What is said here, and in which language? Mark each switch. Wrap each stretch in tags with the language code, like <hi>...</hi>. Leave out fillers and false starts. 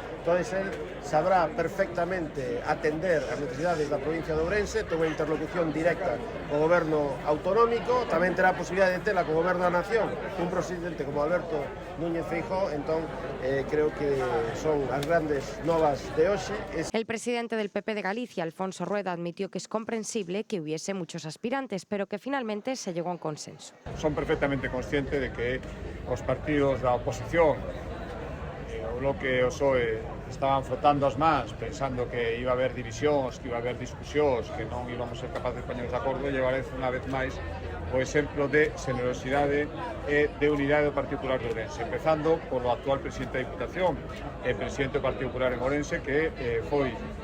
<gl>Entonces, él sabrá perfectamente atender as necesidades da provincia de Ourense, ten unha interlocución directa co goberno autonómico, tamén terá a posibilidade de tela co goberno da nación, un presidente como Alberto Núñez Feijóo. Entón, creo que son as grandes novas de hoxe.</gl> <es>El presidente del PP de Galicia, Alfonso Rueda, admitió que es comprensible que hubiese muchos aspirantes, pero que finalmente se llegó a un consenso.</es> <gl>Son perfectamente conscientes de que os partidos da oposición, o Bloque e o PSOE, estaban frotando as mans pensando que iba a haber divisións, que iba a haber discusións, que non íbamos ser capaces de poñernos de acordo, e llevarez unha vez máis o exemplo de xenerosidade e de unidade do Partido Popular de Ourense, empezando polo actual presidente da Diputación e presidente do Partido Popular en Ourense, que foi</gl>